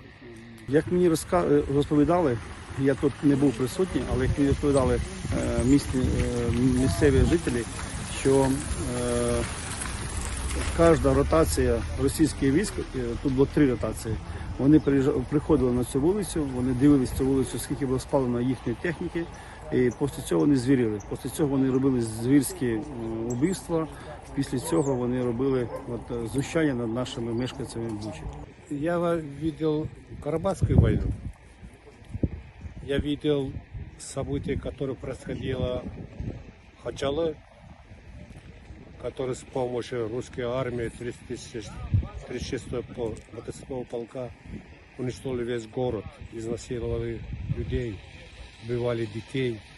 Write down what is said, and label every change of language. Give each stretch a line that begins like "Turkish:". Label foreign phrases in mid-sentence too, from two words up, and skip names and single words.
Ukrainian: Як мені розповідали, я тут не був присутній, але як мені розповідали місцеві жителі, що кожна ротація російських військ, тут було 3 ротації, вони приходили на цю вулицю, вони дивилися цю вулицю, скільки було спалено їхньої техніки, і після цього вони звірили. Після цього вони робили звірські вбивства, після цього вони робили знущання над нашими мешканцями Бучі.
Russian: Я видел Карабахскую войну, я видел события, которые происходило в Хачалы, который с помощью русской армии 36-го мотострелкового полка уничтожили весь город, изнасиловали людей, убивали детей.